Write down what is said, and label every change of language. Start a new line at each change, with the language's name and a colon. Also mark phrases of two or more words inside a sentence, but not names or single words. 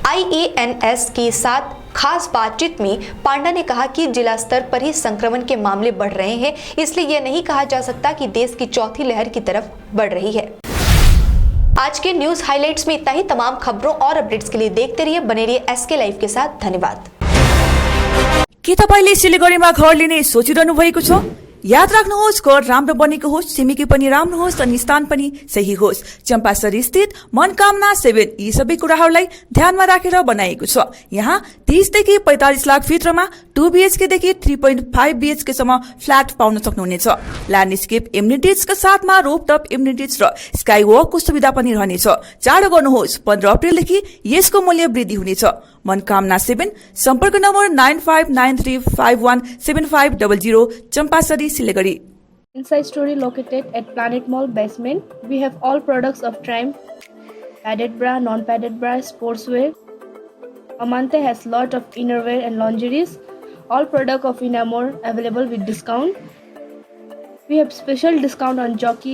Hindi: IANS के साथ खास बातचीत में पांडा ने कहा कि जिला स्तर पर ही संक्रमण के मामले बढ़ रहे हैं, इसलिए यह नहीं कहा जा सकता कि देश की चौथी लहर की तरफ बढ़ रही है। आज के
English: news highlights
Hindi: में इतना ही। तमाम खबरों और अपडेट्स के लिए देखते रहिए, बने रहिए SK लाइव के साथ। धन्यवाद।
Nepali: के तपाईले सिलिगुडीमा घर लिने सोचिरहनु भएको छ? याद राख्नुहोस्, घर राम्रो बनेको होस्, छिमेकी पनि राम्रो होस् अनि स्थान पनि सही होस्। चम्पासरी स्थित मनकामना 7 यी सबै कुराहरूलाई ध्यानमा राखेर बनाइएको छ। यहाँ 30 देखि 45 लाख भित्रमा 2 BHK देखि 3.5 BHK सम्म फ्ल्याट पाउन सक्नुहुनेछ।
English: landscape amenities
Nepali: साथमा
English: rooftop amenities
Nepali: र
English: sky walk
Nepali: सुविधा पनि रहनेछ। चाँडो गर्नुहोस्, 15 अप्रिलदेखि यसको मूल्य वृद्धि हुनेछ। मनकामना 7, सम्पर्क नम्बर 9593517500, चम्पासरी, Siliguri.
English: Inside Story located at Planet Mall basement. We have all products of Triumph, padded bra, non-padded bra, sportswear. Amante has lot of innerwear and lingeries. All product of Inamore available with discount. We have special discount on Jockey.